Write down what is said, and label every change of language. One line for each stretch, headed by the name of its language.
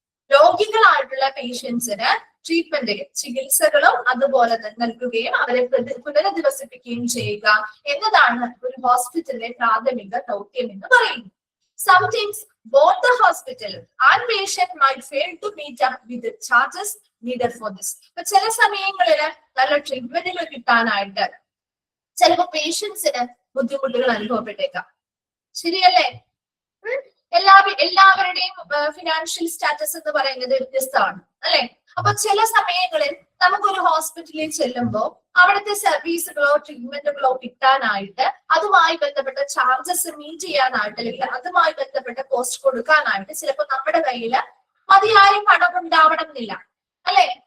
Malayalam: രോഗികളായിട്ടുള്ള പേഷ്യൻസിന് ട്രീറ്റ്മെന്റ് ചികിത്സകളും അതുപോലെ തന്നെ നൽകുകയും അവരെ പുനരധിവസിപ്പിക്കുകയും ചെയ്യുക എന്നതാണ് ഒരു ഹോസ്പിറ്റലിന്റെ പ്രാഥമിക ദൗത്യം എന്ന് പറയുന്നത്.
English: Sometimes both the hospital and patient might fail to meet up with the charges needed for this.
Malayalam: അപ്പൊ ചില സമയങ്ങളിൽ നല്ല ട്രീറ്റ്മെന്റുകൾ കിട്ടാനായിട്ട് ചിലപ്പോ പേഷ്യൻസിന് ബുദ്ധിമുട്ടുകൾ അനുഭവപ്പെട്ടേക്കാം. ശരിയല്ലേ? എല്ലാവരുടെയും ഫിനാൻഷ്യൽ സ്റ്റാറ്റസ് എന്ന് പറയുന്നത് വ്യത്യസ്തമാണ് അല്ലെ. അപ്പൊ ചില സമയങ്ങളിൽ നമുക്കൊരു ഹോസ്പിറ്റലിൽ ചെല്ലുമ്പോൾ അവിടുത്തെ സർവീസുകളോ ട്രീറ്റ്മെന്റുകളോ കിട്ടാനായിട്ട് അതുമായി ബന്ധപ്പെട്ട ചാർജസ് മീറ്റ് ചെയ്യാനായിട്ട് അല്ലെങ്കിൽ അതുമായി ബന്ധപ്പെട്ട കോസ്റ്റ് കൊടുക്കാനായിട്ട് ചിലപ്പോൾ നമ്മുടെ കയ്യിൽ മതിയായ പണം ഉണ്ടാവണം എന്നില്ല അല്ലെ.